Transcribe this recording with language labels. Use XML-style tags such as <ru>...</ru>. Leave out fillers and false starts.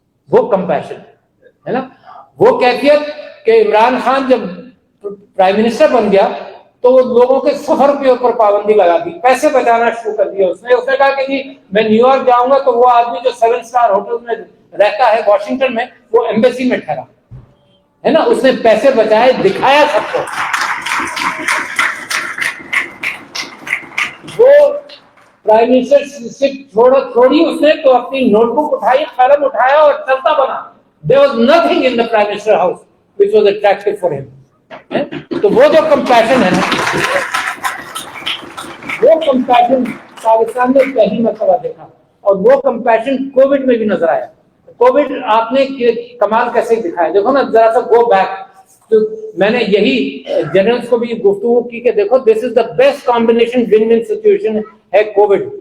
<ur>وہ کمپیشن ہے نا, وہ کیفیت کہ عمران خان جب پرائم منسٹر بن گیا تو وہ لوگوں کے سفر کے اوپر پابندی لگا دی, پیسے بچانا شروع کر دیا. اس نے کہا کہ جی میں نیو یارک جاؤں گا تو وہ آدمی جو 7 اسٹار ہوٹل میں رہتا ہے واشنگٹن میں, وہ ایمبیسی میں ٹھہرا ہے نا, اس نے پیسے بچائے, دکھایا سب کو. وہ پرائم منسٹر چھوڑی اس نے تو اپنی نوٹ بک اٹھائی, قلم اٹھایا اور چلتا بنا.</ur> <en>There was nothing in the Prime Minister house which was attractive for him.</en> <ur>تو وہ جو کمپیشن ہے نا, وہ کمپیشن پاکستان نے پہلی مرتبہ دیکھا, اور وہ کمپیشن کووڈ میں بھی نظر آیا. کووڈ آپ نے کمال کیسے دکھایا, دیکھو نا ذرا سا گو بیک. تو میں نے یہی جنرلس کو بھی گفتگو کی کہ دیکھو</ur> <en>this is the best combination win win situation</en> <ur>ہے کووڈ.</ur>